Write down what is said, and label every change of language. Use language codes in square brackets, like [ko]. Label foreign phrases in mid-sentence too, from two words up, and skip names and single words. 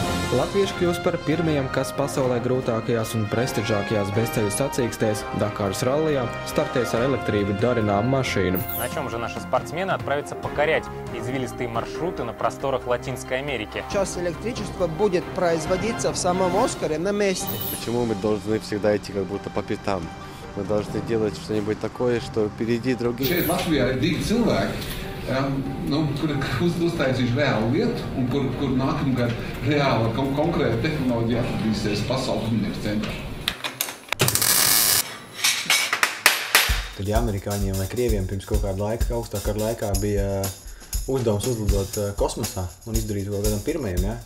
[lv] Latvieši kļūst par pirmajiem, kas pasaulē grūtākajās un prestižākajās bezceļu sacīkstēs Дакарas ралlijā startēs ar elektrību darināmu mašīnu. [ru] На чем же наши спортсмены отправятся покорять извилистые маршруты на просторах Латинской Америки? Сейчас электричество будет производиться в самом Оскаре на месте. Почему мы должны всегда идти как будто по пятам? Мы должны делать что-нибудь такое, что впереди других. [lv] Šeit Latvijā ir divi cilvēki, kuri uztaisījuši reālu lietu un kur nākamgad reāli konkrēta tehnoloģija atradīsies pasaules uzmanības centrā. Kad amerikāņiem vai krieviem pirms kaut kāda laika, augstākā laikā bija uzdevums uzlidot kosmosā un izdarīt to kādam pirmajam, ja?